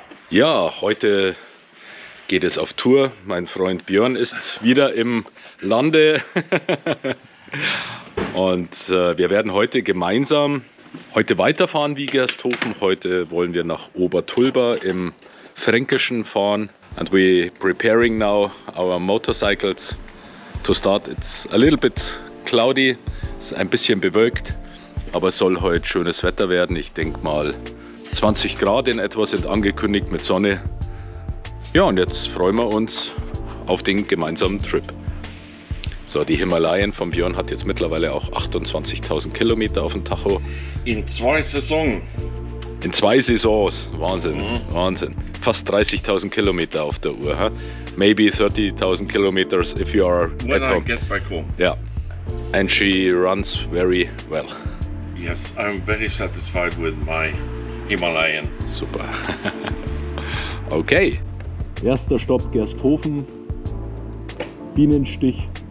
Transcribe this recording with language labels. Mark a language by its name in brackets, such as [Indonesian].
[German] Ja, heute geht es auf Tour. Mein Freund Björn ist wieder im Lande und wir werden heute gemeinsam weiterfahren wie Gersthofen. Heute wollen wir nach Obertulba im Fränkischen fahren. [English] And we're preparing now our motorcycles to start. It's a little bit cloudy, [German] es ist ein bisschen bewölkt, aber es soll heute schönes Wetter werden. Ich denke mal 20 Grad in etwa sind angekündigt mit Sonne. Ja, und jetzt freuen wir uns auf den gemeinsamen Trip. So, die Himalayen von Björn hat jetzt mittlerweile auch 28.000 Kilometer auf dem Tacho. In 2 Saisons. In 2 Saisons. Wahnsinn, Wahnsinn. Fast 30.000 Kilometer auf der Uhr. [English] Huh? Maybe 30.000 kilometers if you are When at I home. get back home. Yeah, and she runs very well. Yes, I'm very satisfied with my Himalayan. [German] Super. Okay. Erster Stopp Gersthofen. Bienenstich.